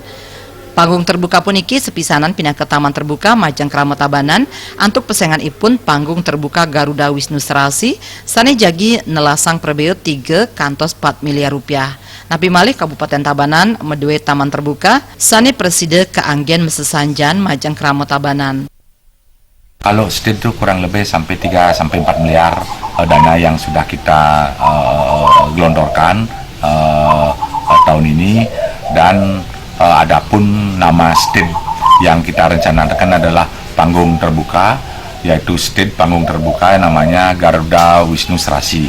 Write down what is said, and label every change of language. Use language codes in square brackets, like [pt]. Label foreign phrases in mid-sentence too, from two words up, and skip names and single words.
[id] Panggung terbuka [ban] puniki sepisanan pindah ke Taman Terbuka Majang Krama Tabanan antuk pesengan ipun [id] panggung terbuka [ban] Garuda Wisnu Serasi sane jagi nelasang perbeo 3 kantos 4 miliar rupiah. Napi malih Kabupaten Tabanan medue Taman Terbuka sane preside keanggen mesesanjan Majang Krama Tabanan. [id] Kalau state itu kurang lebih sampai 3 sampai 4 miliar dana yang sudah kita gelontorkan tahun ini, dan adapun nama state yang kita rencanakan adalah panggung terbuka, yaitu state panggung terbuka namanya Garuda Wisnu Serasi.